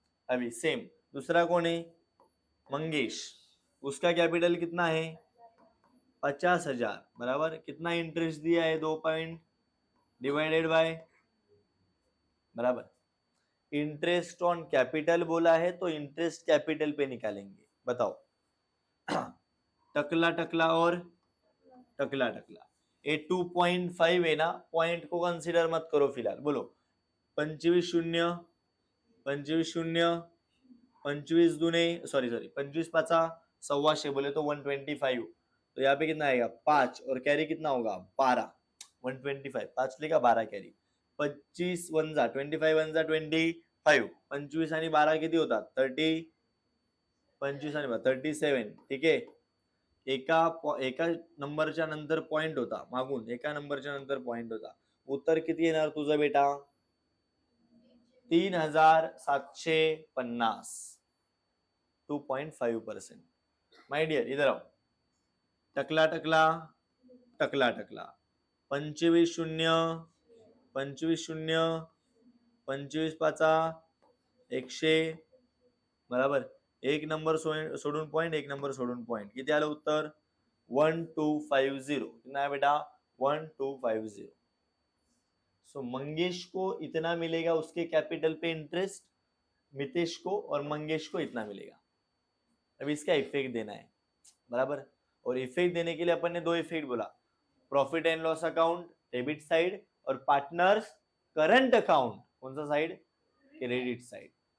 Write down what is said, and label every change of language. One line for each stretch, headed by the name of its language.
Hindi: अभी सेम दूसरा कौन है, मंगेश, उसका कैपिटल कितना है, 50,000, बराबर कितना इंटरेस्ट दिया है, 2 पॉइंट डिवाइडेड बाय, बराबर इंटरेस्ट ऑन कैपिटल बोला है तो इंटरेस्ट कैपिटल पे निकालेंगे. बताओ टकला टकला और टकला टकला, ये 2.5 है ना, पॉइंट को कंसीडर मत करो फिलहाल. बोलो 25 शून्य 25 शून्य 25 दुने सॉरी 25 पाचा 125, बोले तो 125. तो यहाँ पे कितना आएगा 5 और कैरी कितना होगा 12, 125 5 लेगा 12 कैरी, 25 वंजा 25 वंजा 25,
Marathi: 25 आणि 12 किती होतात 30, 25 आणि 37, ठीक आहे. एका नंबरच्या नंतर पॉइंट होता, मागून एका नंबरच्या नंतर पॉइंट होता. उत्तर किती येणार तुझं बेटा, 3,750, 2.5%.
English: my dear
Hindi: इधर आओ,
Marathi: टकला टकला टकला टकला, 25 शून्य 25 शून्य 25 पाचा 100, बराबर एक नंबर सोडून पॉइंट, एक नंबर सोडून पॉइंट, किती आलं उत्तर 1250.
Hindi: कितना है बेटा 1250. सो मंगेश को इतना मिलेगा उसके कैपिटल पे इंटरेस्ट, मितेश को और मंगेश को इतना मिलेगा. अब इसका इफेक्ट देना है, बराबर. और इफेक्ट देने के लिए अपन ने 2 इफेक्ट बोला, profit and loss account debit side और पार्टनर्स करंट अकाउंट कौन सा साइड, क्रेडिट साइड.